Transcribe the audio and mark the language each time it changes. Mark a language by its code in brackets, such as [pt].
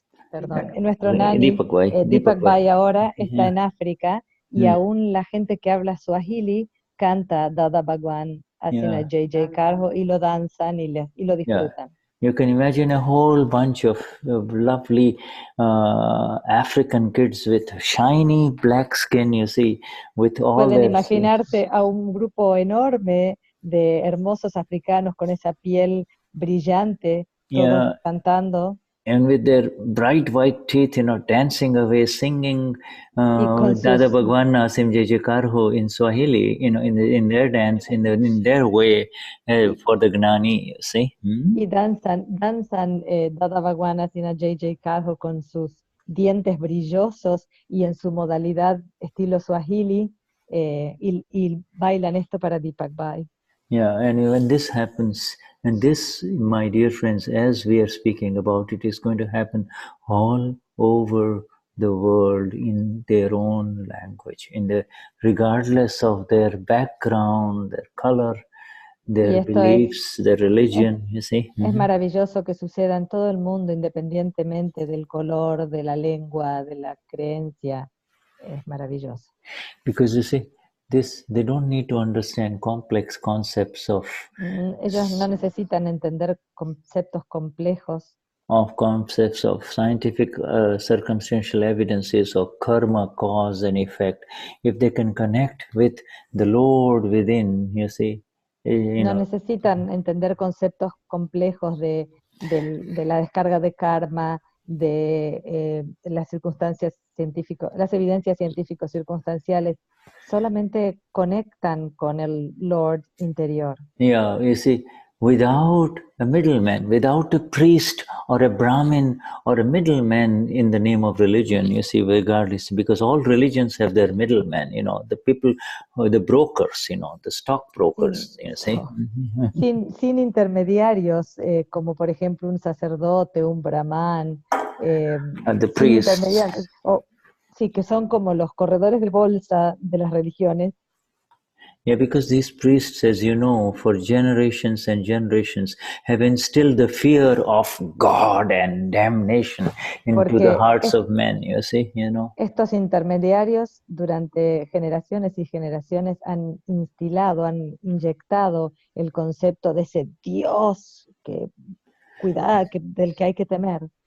[es] Perdón, nuestro Nani, Deepak Bhai ahora está en África y aún la gente que habla Swahili canta Dada Bhagwan Asina J.J. Karho y lo danzan y lo disfrutan. [en] You can imagine a whole bunch of lovely African kids with shiny black skin, you see, with all [es] Pueden [en] their [es] imaginarse a un grupo enorme de hermosos africanos con esa piel brillante, todos cantando. [en] And with their bright white teeth, you know, dancing away, singing Dada Bhagwan Nasim Jai Karho in Swahili, you know, in their dance, in their way for the Gnani, you see. [es] Y danzan Dada Bhagwan Nasim Jai Karho con sus dientes brillosos y en su modalidad estilo Swahili y bailan esto para Deepak Bhai. [en] Yeah, and when this happens, and this, my dear friends, as we are speaking about it, is going to happen all over the world in their own language, regardless of their background, their color, their beliefs, their religion, you see. [es] Es maravilloso que suceda en todo el mundo, independientemente del color, de la lengua, de la creencia. Es maravilloso. [en] Because you see, they don't need to understand complex concepts of. [es] Ellos no necesitan entender conceptos complejos. [en] Of concepts of scientific circumstantial evidences of karma, cause and effect. If they can connect with the Lord within, you see. [es] No necesitan entender conceptos complejos de la descarga de karma, de las circunstancias científicas, las evidencias científicos circunstanciales, solamente conectan con el Lord interior. [en] Yeah, you see, without a middleman, without a priest or a Brahmin or a middleman in the name of religion, you see, regardless, because all religions have their middlemen, you know, the people, the brokers, you know, the stockbrokers, you see. [es] Sin intermediarios, como por ejemplo un sacerdote, un brahman, [en] the [es] sin [en] priests. [es] intermediarios, sí, que son como los corredores de bolsa de las religiones. [en] Yeah, because these priests, as you know, for generations and generations, have instilled the fear of God and damnation into the hearts of men, you see, you know. [es] Estos intermediarios durante generaciones y generaciones han instilado, han inyectado el concepto de ese Dios del que hay que temer.